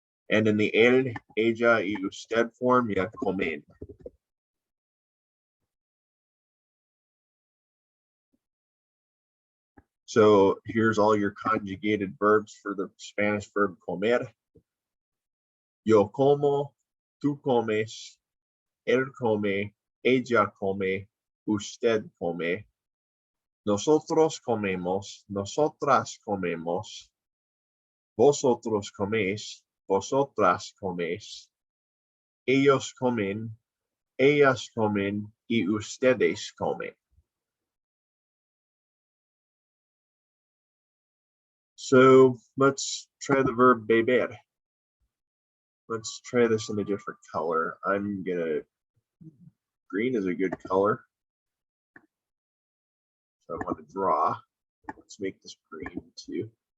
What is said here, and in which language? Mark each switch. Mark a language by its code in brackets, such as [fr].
[en] And in the él, ella, y usted form, you have comen. So here's all your conjugated verbs for the Spanish verb comer. [es] Yo como, tú comes, él come, ella come, usted come. Nosotros comemos, nosotras comemos. Vosotros coméis, vosotras coméis. Ellos comen, ellas comen, y ustedes comen. [en] So let's try the verb beber. Let's try this in a different color. Green is a good color. So I want to draw. Let's make this green too.